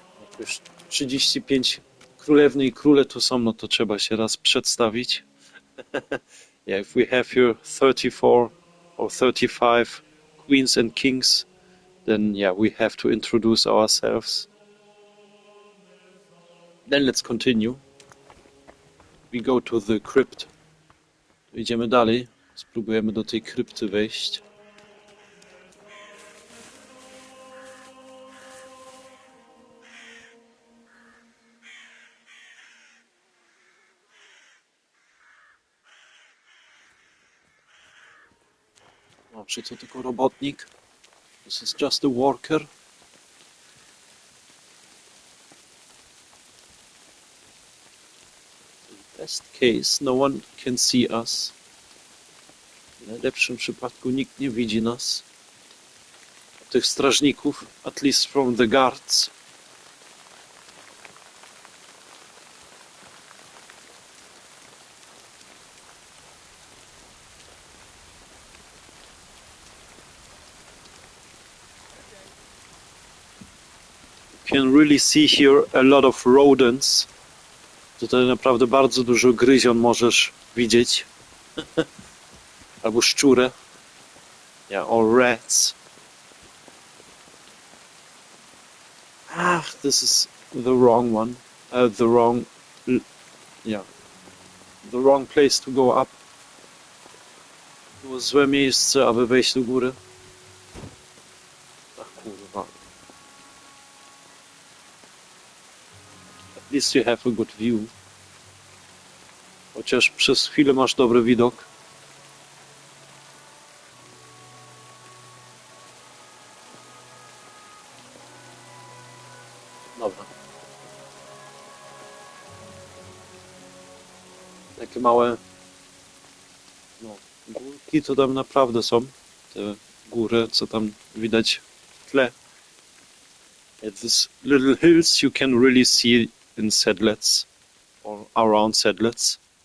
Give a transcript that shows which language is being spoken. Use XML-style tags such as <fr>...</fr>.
<pl>Jak już 35 królewny i króle tu są, no to trzeba się raz przedstawić.</pl> <en>Yeah, if we have here 34 or 35 queens and kings, then yeah, we have to introduce ourselves. Then let's continue. We go to the crypt.</en> <pl>Idziemy dalej. Spróbujemy do tej krypty wejść. No, czy to tylko robotnik?</pl> <en>This is just a worker. In best case, no one can see us.</en> <pl>W najlepszym przypadku nikt nie widzi nas. Tych strażników,</pl> <en>at least from the guards. You can really see here a lot of rodents.</en> <pl>Tutaj naprawdę bardzo dużo gryzion możesz widzieć. Albo szczurę.</pl> <en>Yeah, or rats. This is the wrong one. The wrong place to go up.</en> <pl>Było złe miejsce, aby wejść do góry. Ach kurwa.</pl> <en>At least you have a good view.</en> <pl>Chociaż przez chwilę masz dobry widok. Dobra. Takie małe górki to tam naprawdę są. Te góry, co tam widać w tle.</pl> <en>At these little hills you can really see in Sedlets or around Sedlets.</en>